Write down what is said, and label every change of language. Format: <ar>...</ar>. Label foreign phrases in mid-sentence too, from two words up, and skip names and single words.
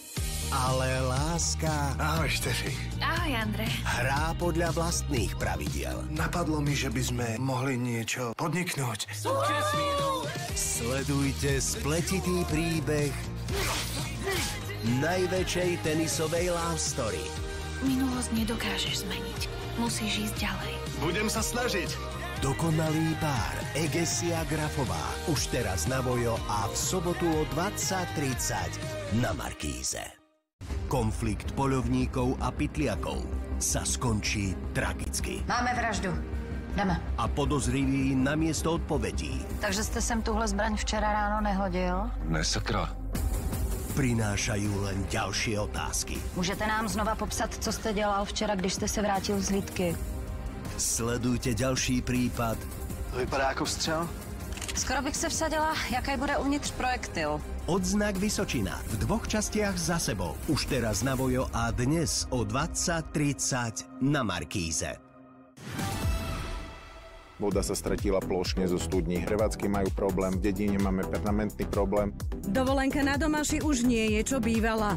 <sk>Ale láska... Ahoj, Štefi. Ahoj, Andrej. Hrá podľa vlastných pravidiel. Napadlo mi, že by sme mohli niečo podniknúť. Sledujte spletitý príbeh najväčšej tenisovej</sk> <en>love story.</en> <sk>Minulosť nedokážeš zmeniť. Musíš ísť ďalej. Budem sa snažiť. Dokonalý pár Egesia Grafová. Už teraz na Vojo a v sobotu o 20:30 na Markíze. Konflikt poľovníkov a pytliakov sa skončí tragicky.</sk> <cs>Máme vraždu. Jdeme.</cs> <sk>A podozrivý namiesto odpovedí.</sk> <cs>Takže jste sem tuhle zbraň včera ráno nehodil? Ne, sakra.</cs> <sk>Prinášajú len ďalšie otázky.</sk> <cs>Můžete nám znova popsat, co jste dělal včera, když jste se vrátil z hlídky?</cs> <sk>Sledujte ďalší prípad.</sk> <cs>Vypadá ako vstřel? Skoro bych se vsadila, jaký bude uvnitř projektil.</cs> <sk>Odznak Vysočina v 2 častiach za sebou. Už teraz na Vojo a dnes o 20:30 na Markíze. Voda sa stratila plošne zo studní. Hrevácky majú problém, v dedine máme permanentný problém. Dovolenka na Domaši už nie je, čo bývala.</sk>